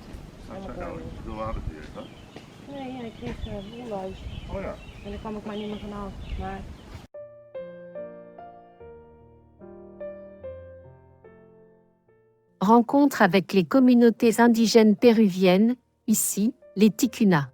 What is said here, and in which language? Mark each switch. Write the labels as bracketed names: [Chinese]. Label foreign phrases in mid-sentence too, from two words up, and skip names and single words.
[Dutch] Dat zijn nou veel water die heeft, hè? Nee, ja, ik kreeg bolluis. Oh ja. En daar kwam ik maar niet meer vanaf. Maar [French] Rencontre avec les communautés indigènes péruviennes, ici, les Ticuna.